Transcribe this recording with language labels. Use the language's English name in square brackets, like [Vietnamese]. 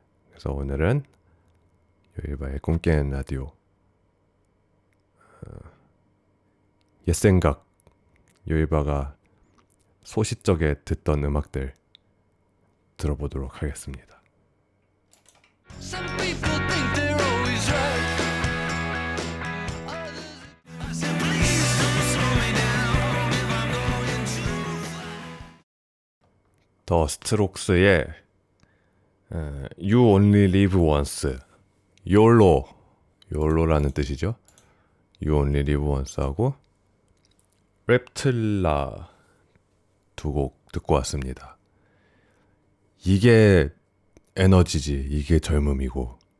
[Korean] 그래서 오늘은 요일바의 꿈깨는 라디오, 옛 생각, 요일바가 소시적에 듣던 음악들 들어보도록 하겠습니다. [English] Some people think they're always right. [Korean] 더 스트록스의 You Only Live Once, YOLO라는 뜻이죠. You Only Live Once 하고 reptilla 두 곡 듣고 왔습니다. 이게 에너지지, 이게 젊음이고.